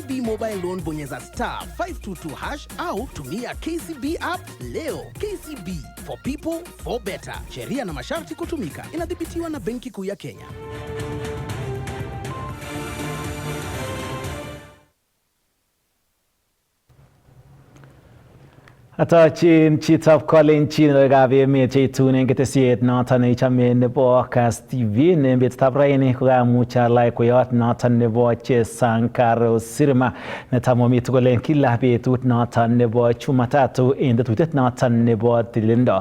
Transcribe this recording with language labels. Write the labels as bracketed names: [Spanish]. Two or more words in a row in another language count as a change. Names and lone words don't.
[English] mobile loan [Swahili] bonyeza *522# au tumia KCB app leo. KCB, [English] for people, for better. [Swahili] Sheria na masharti kutumika. Inadhibitiwa na Benki Kuu ya Kenya. [Kalenjin] Atachin chitap Colin chin gavi me chitune ketesiet noton ichame nebo Kass TV nembet tabraini kogamucha like koyot noton nebo Chesankaro Sirma netamomi tugolen kila betut noton nebo Jumatatu inde tutet noton nebo Tililindo.